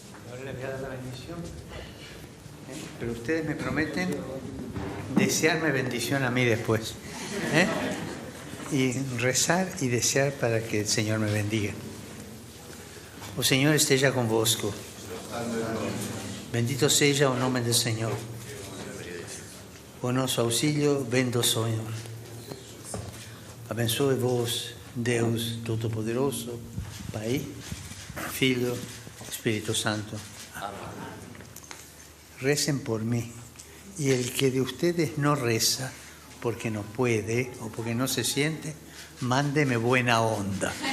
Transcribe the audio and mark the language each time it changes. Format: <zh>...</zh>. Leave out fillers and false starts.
<es>Ahora les voy a dar la bendición. Pero ustedes me prometen desearme bendición a mí después. Y rezar y desear para que el Señor me bendiga.</es> <pt>O Señor esteja convosco. Bendito seja o nome do Senhor. O nosso auxílio vem do Senhor. Abençoe-vos, Deus Todo-Poderoso, Pai, Filho, Espírito Santo.</pt> <es>Recen por mí. Y el que de ustedes no reza porque no puede o porque no se siente, mándeme buena onda.</es>